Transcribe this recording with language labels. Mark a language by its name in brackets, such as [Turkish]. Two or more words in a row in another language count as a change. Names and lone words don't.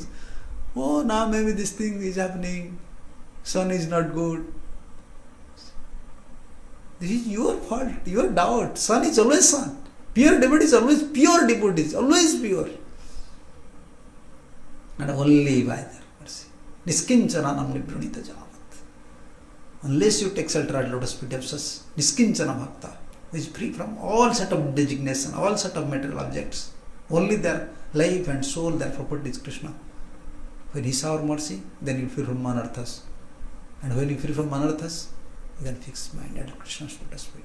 [English] Oh, now maybe this thing is happening. Son is not good. This is your fault, your doubt. Son is always son. Pure devotee is always pure devotee, always pure. And only by their mercy. [Sanskrit] निष्किञ्चनानां निवृणीत यावत्. [English] Unless you take shelter at lotus feet of such [Sanskrit] निष्किञ्चन भक्त, [English] who is free from all sort of designation, all sort of material objects. Only their life and soul, their property is Krishna. When he saw our mercy, then you free from manarthas. And when you free from manarthas, you can fix mind at Krishna's lotus feet.